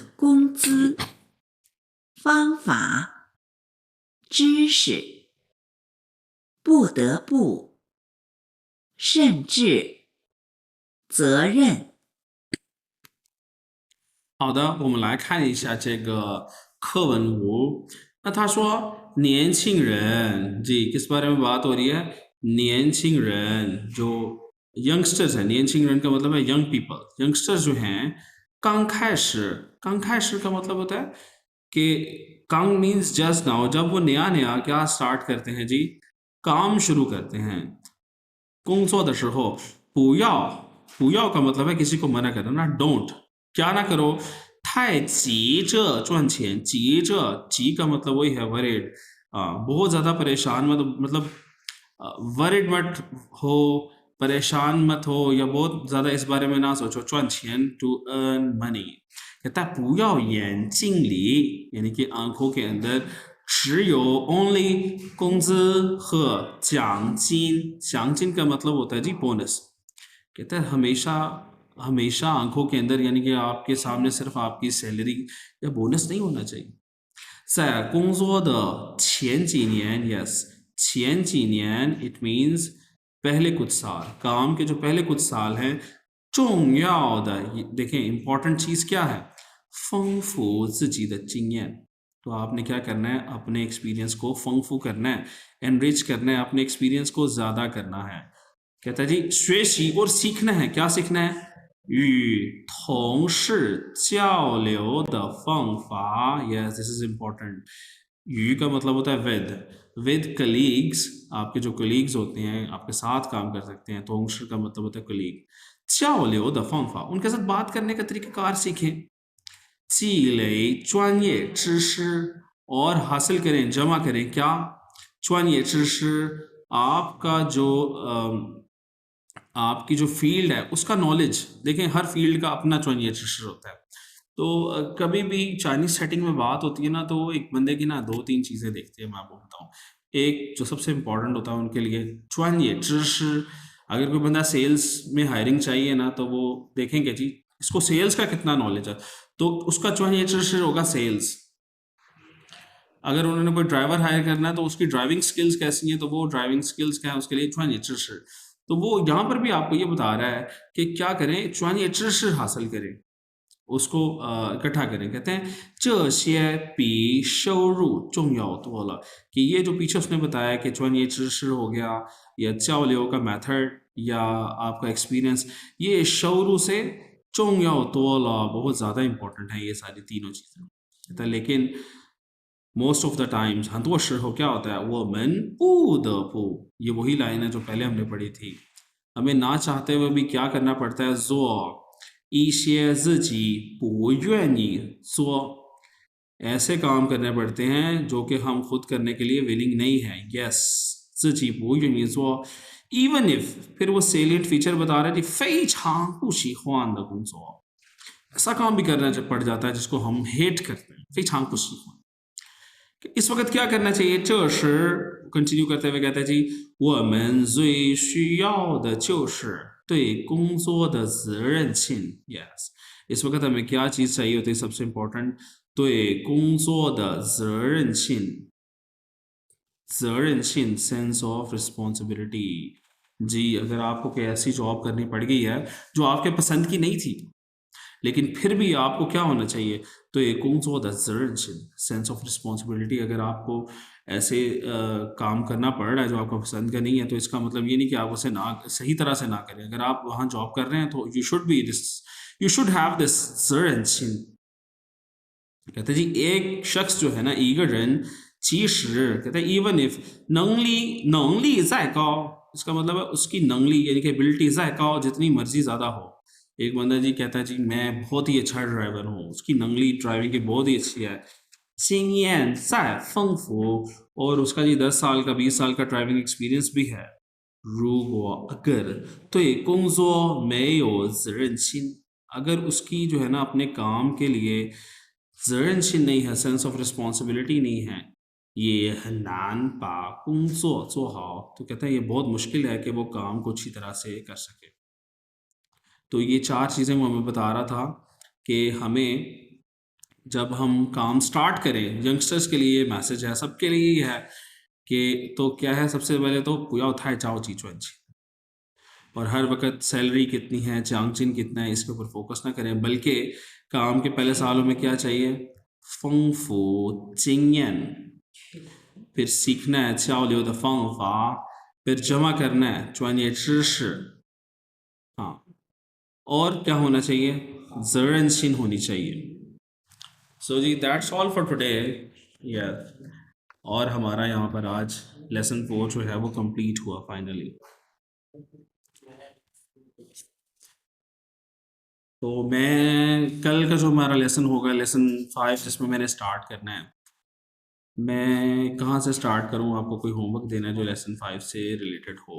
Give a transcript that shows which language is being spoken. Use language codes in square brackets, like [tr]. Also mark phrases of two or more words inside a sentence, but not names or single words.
[zh] 工资、方法、知识、不得不、甚至、责任。好的，我们来看一下这个课文五。那他说年轻人 [hi] जी किस बारे में बात हो रही है, 年轻人 जो यंगस्टर्स हैं, 年轻人का मतलब है [en] young people, [hi] यंगस्टर्स जो हैं [zh] 刚开始 [hi] का मतलब होता है कि 刚 मीन्स [en] just now, [hi] जब वो नया नया क्या स्टार्ट करते हैं जी, काम शुरू करते हैं। [zh] 工作的时候不要 [hi] का मतलब है किसी को मना करना ना, डोंट, क्या ना करो, [zh] 太急着赚钱, 急 [hi] 着, 急 का मतलब वही है वरीड, बहुत ज़्यादा परेशान मतलब वरीड मत हो, परेशान मत हो, या बहुत ज़्यादा इस बारे में ना सोचो, 赚钱 [en] to earn money, [hi] कहता है [zh] 不要眼睛里 [hi] यानी कि आंखों के अंदर 只有 only [zh] 工资和奖金, 奖金 [hi] का मतलब होता है जी बोनस, कहता है हमेशा आंखों के अंदर यानी कि आपके सामने सिर्फ आपकी सैलरी या बोनस नहीं होना चाहिए। [zh] 在工作的前几年 [hi] yes [zh] 前几年 [en] it means [hi] पहले कुछ साल, काम के जो पहले कुछ साल हैं, 重要的 देखें इंपॉर्टेंट चीज क्या है, [zh] 丰富自己的经验। [hi] तो आपने क्या करना है, अपने एक्सपीरियंस को 丰富 करना है, एनरिच करना है, अपने एक्सपीरियंस को ज्यादा करना है। कहता है जी 学习 और सीखना है, क्या सीखना है, [zh] 与同事交流的方法 [en] yes this is important। [hi] 与 का मतलब होता है [en] with colleagues, [hi] आपके जो colleagues होते हैं आपके साथ काम कर सकते हैं, 同事 का मतलब होता है colleague। [zh] 交流的方法 [hi] उनके साथ बात करने का तरीकाकार सीखें। [zh] 积累专业知识 [hi] और हासिल करें, जमा करें क्या, [zh] 专业知识 [hi] आपका जो आपकी जो फील्ड है उसका नॉलेज। देखें हर फील्ड का अपना [zh] 专业知识 [hi] होता है। तो कभी भी [en] Chinese setting [hi] में बात होती है ना, तो एक बंदे की ना 2-3 चीज़ें देखते हैं, मैं बोलता हूँ। एक जो सबसे इम्पोर्टेंट होता है उनके लिए [zh] 专业知识। [hi] अगर कोई बंदा सेल्स में हायरिंग चाहिए ना, तो वो देखेंगे जी इसको सेल्स का कितना नॉलेज है, तो उसका [zh] 专业知识 [hi] होगा सेल्स। अगर उन्होंने कोई ड्राइवर हायर करना है तो उसकी [en] driving skills [hi] कैसी हैं, तो वो [en] driving skills [hi] क्या है उसके लिए [zh] 专业知识। [hi] तो वो यहाँ पर भी आपको ये बता रहा है कि क्या करें, [zh] 专业知识 [hi] हासिल करें, उसको इकट्ठा करें। कहते हैं [zh] 这些比收入重要多了, [hi] कि ये जो पीछे उसने बताया कि [zh] 专业知识 [hi] हो गया या 交流 का मेथड या आपका एक्सपीरियंस, ये 收入 से [zh] 重要多了 [hi] बहुत ज़्यादा इंपॉर्टेंट है ये सारी तीनों चीज़ें। कहता है लेकिन [en] most of the times [zh] 很多时候 [hi] क्या होता है, [zh] 我们不得不, [hi] ये वही लाइन है जो पहले हमने पढ़ी थी, हमें ना चाहते हुए भी क्या करना पड़ता है, [zh] 做一些自己不愿意做, [hi] ऐसे काम करने पड़ते हैं जो कि हम खुद करने के लिए विलिंग नहीं है। [zh] यस 自己不愿意做 [en] even if, [hi] फिर वो [en] salient feature [hi] बता रहा है कि [zh] 非常不喜欢的工作, [hi] ऐसा काम भी करना पड़ जाता है जिसको हम हेट करते हैं, [zh] 非常不喜欢। [hi] इस वक्त क्या करना चाहिए, [zh] 这时 [hi] कंटिन्यू करते हुए कहते हैं जी [zh] 我们最需要的就是对工作的责任心। [hi] yes इस वक्त हमें क्या चीज चाहिए होती है, सबसे इंपॉर्टेंट [zh] 对工作的责任心, [hi] 责任心 [en] sense of responsibility. [hi] जी अगर आपको कोई ऐसी जॉब करनी पड़ गई है जो आपके पसंद की नहीं थी, लेकिन फिर भी आपको क्या होना चाहिए, तो एक [zh] 工作的责任心 [en] sense of responsibility. [hi] अगर आपको ऐसे काम करना पड़ रहा है जो आपका पसंद का नहीं है, तो इसका मतलब ये नहीं कि आप उसे ना सही तरह से ना करें। अगर आप वहाँ जॉब कर रहे हैं तो [en] you should have this [hi] 责任心। कहते जी एक शख्स जो है ना, [zh] 一个人其实 [hi] कहते हैं [en] even if [zh] 能力再高, [hi] इसका मतलब है उसकी नंगली यानी कि एबिलिटी [zh] 再高 [hi] जितनी मर्जी ज़्यादा हो। एक बंदा जी कहता है जी मैं बहुत ही अच्छा ड्राइवर हूँ, उसकी नंगली ड्राइविंग की बहुत ही अच्छी है, [zh] 经验再丰富, [hi] और उसका जी 10 साल का 20 साल का ड्राइविंग एक्सपीरियंस भी है। [zh] 如果 अगर 对工作没有责任心, [hi] अगर उसकी जो है ना अपने काम के लिए 责任心 नहीं है, [en] sense of responsibility [hi] नहीं है, ये [zh] 很难把工作做好, [hi] तो कहता है ये बहुत मुश्किल है कि वो काम को अच्छी तरह से कर सके। तो ये 4 चीज़ें वो हमें बता रहा था कि हमें जब हम काम स्टार्ट करें, यंगस्टर्स के लिए ये मैसेज है, सबके लिए ही है कि तो क्या है, सबसे पहले तो [zh] 不要太着急赚钱, [hi] और हर वक्त सैलरी कितनी है, चांगचिन कितना है, इसके ऊपर फोकस ना करें, बल्कि काम के पहले सालों में क्या चाहिए, [zh] 丰富经验, [hi] फिर सीखना है [zh] 交流的方法, [hi] फिर जमा करना है [zh] 专业知识, [hi] हाँ, और क्या होना चाहिए, 责任心 होनी चाहिए। [en] So जी that's all for today। [hi] या और हमारा यहाँ पर आज लेसन 4 जो है वो कंप्लीट हुआ फाइनली। तो मैं कल का जो हमारा लेसन होगा, लेसन 5 जिसमें मैंने स्टार्ट करना है, मैं कहाँ से स्टार्ट करूँ, आपको कोई होमवर्क देना है जो लेसन 5 से रिलेटेड हो।